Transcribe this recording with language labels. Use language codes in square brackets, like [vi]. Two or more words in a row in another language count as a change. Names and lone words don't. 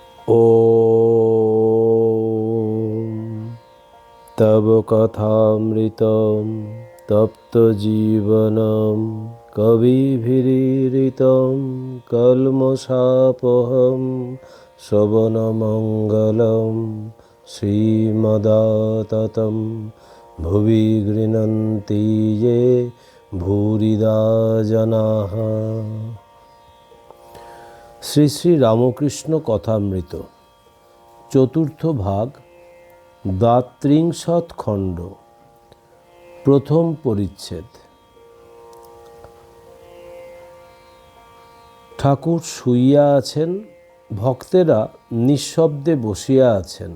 [sa] ॐ तव कथामृतं तप्तजीवनं कविभिरीरितं कल्मषापहं श्रवणमङ्गलं श्रीमदाततं भुवि गृह्णन्ति ये भूरिदा जनाः। [bn] শ্রী শ্রী রামকৃষ্ণ কথামৃত চতুর্থ ভাগ দ্বাত্রিংশৎ খণ্ড প্রথম পরিচ্ছেদ। ঠাকুর শুইয়া আছেন, ভক্তেরা নিঃশব্দে বসিয়া আছেন।